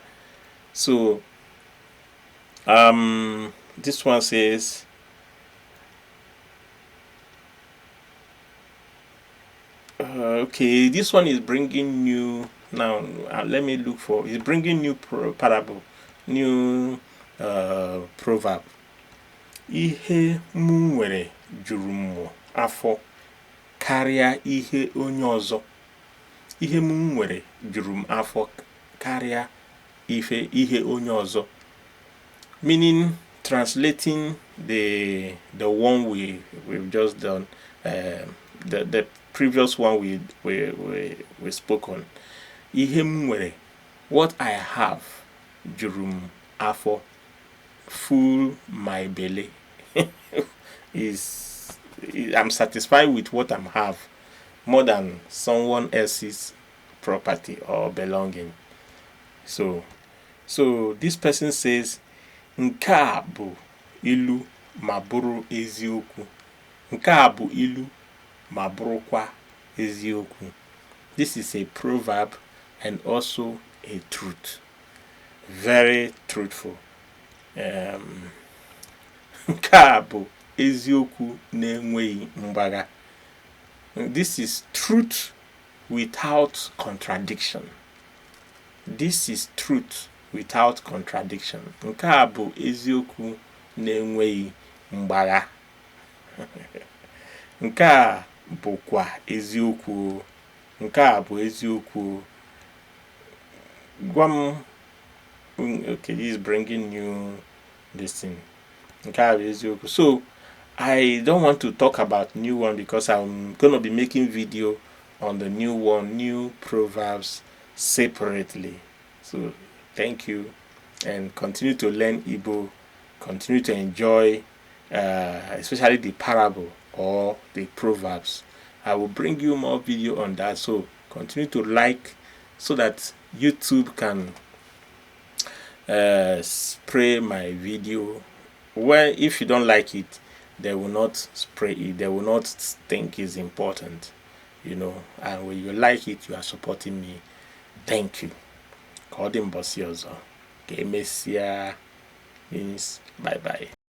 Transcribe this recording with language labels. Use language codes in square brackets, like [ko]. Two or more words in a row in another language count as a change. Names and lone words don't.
[en] So this one says, okay, this one is bringing new. Now let me look for. It's bringing new parable, new proverb. [ig] Ihe m nwere juru m afọ karịa ihe onye ọzọ. Ihe m nwere juru m afọ karịa ihe onye ọzọ. [en] Meaning, translating the one we've just done, the previous one we spoke on. [ig] Ihe m nwere, [en] what I have, [ig] juru m afọ, [en] full my belly. I'm satisfied with what I have more than someone else's property or belonging. So this person says, [ig] nke a bụ ilu ma bụrụ eziokwu. Nke a bụ ilu ma bụrụkwa eziokwu. [en] This is a proverb and also a truth. Very truthful. [ig] Nke a bụ eziokwu na-enweghị mgbagha. This is truth without contradiction. [en] This is truth without contradiction. [ig] Nke a bụ eziokwu na-enweghị mgbagha. Nke a bụkwa eziokwu. Nke a bụ eziokwu. Gwam. [en] Okay, this is bringing new this thing. [ig] Nke a bụ eziokwu. [en] So I don't want to talk about new one because I'm going to be making video on the new one, new proverbs separately. So thank you, and continue to learn Igbo, continue to enjoy especially the parable or the proverbs. I will bring you more video on that, so continue to like so that YouTube can spray my video. Well, if you don't like it, they will not spray it. They will not think it's important, and when you like it, you are supporting me. Thank you. [ig] Ka ọ dị mbọsị ọzọ. Ka emesịa [en] means bye bye.